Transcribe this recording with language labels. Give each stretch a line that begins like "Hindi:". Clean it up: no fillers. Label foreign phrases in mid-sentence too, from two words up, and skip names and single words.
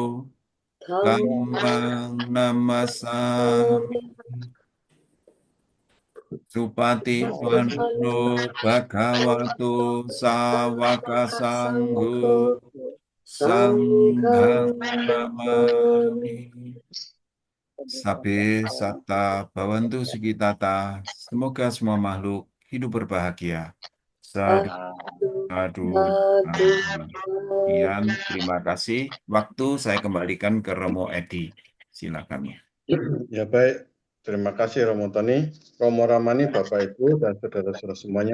Pali: Dhammang Namasami Supati Panno Bhagavato Sawaka Sangho Sanghang Namami Sabe Satta Bhavantu Sukitata.
Indonesian: Semoga semua makhluk hidup berbahagia.
Pali: Sadu, sadu, sadu.
Indonesian: Sekian, terima kasih. Waktu saya kembalikan ke Romo Edi. Silakan. Ya baik, terima kasih Romo Tony, Romo Ramani, Bapak Ibu dan saudara-saudara semuanya.